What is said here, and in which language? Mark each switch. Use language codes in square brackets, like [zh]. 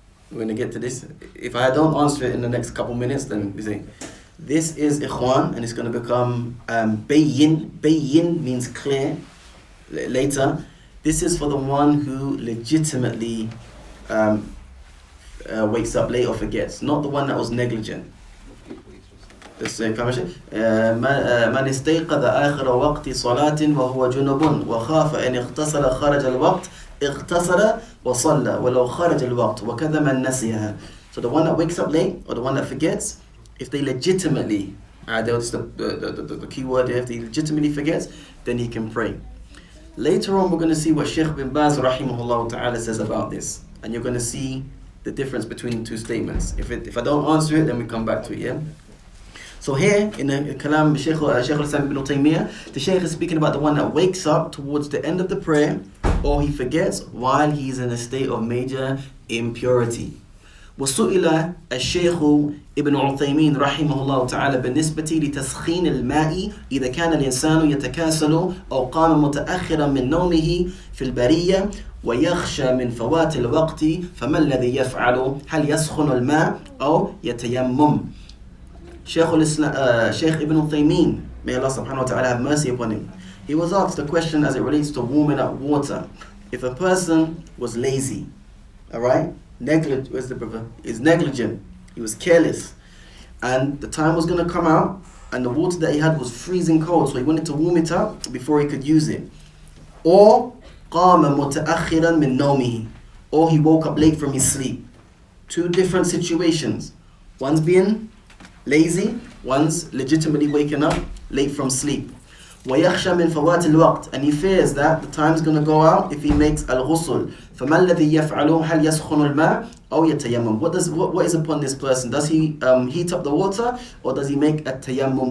[en] We're going to get to this. If I don't answer it in the next couple minutes, then we say, this is ikhwan, and it's going to become bayyin. Bayyin means clear later. This is for the one who legitimately wakes up late or forgets, not the one that was negligent. [ar] This من استيقظ آخر وقت صلاة وهو جنب وخاف أن اغتسل خرج الوقت اغتسل وصلى ولو خرج الوقت وكذا من نسيها. [en] So the one that wakes up late or the one that forgets, if they legitimately, that's the key word here, if he legitimately forgets, then he can pray. Later on, we're going to see what Shaykh bin Baz rahimahullah ta'ala says about this. And you're going to see the difference between the two statements. If I don't answer it, then we come back to it, yeah? So here, in the Kalam Shaykh al-Islam ibn Taymiyyah, the Shaykh is speaking about the one that wakes up towards the end of the prayer, or he forgets while he's in a state of major impurity. [ar] وسئل الشيخ ابن عثيمين رحمه الله تعالى بالنسبة لتسخين الماء إذا كان الإنسان يتكاسل أو قام متأخرا من نومه في البرية ويخشى من فوات الوقت فما الذي يفعل؟ هل يسخن الماء أو يتيمم؟ [en] Sheikh Ibn Uthaymeen, may Allah subhanahu wa ta'ala have mercy upon him, he was asked a question as it relates to warming up water. If a person was lazy, alright, is negligent, he was careless, and the time was going to come out and the water that he had was freezing cold, so he wanted to warm it up before he could use it. Or [ar] قام متأخرا من نومه, [en] or he woke up late from his sleep. Two different situations. One's being lazy, one's legitimately waking up late from sleep. [ar] ويخشى من فوات الوقت, [en] and he fears that the time's going to go out if he makes al-ghusl. [ar] فما الذي يفعله؟ هل يسخن الماء أو يتيمم? [en] What is upon this person? Does he heat up the water or does he make a tayammum?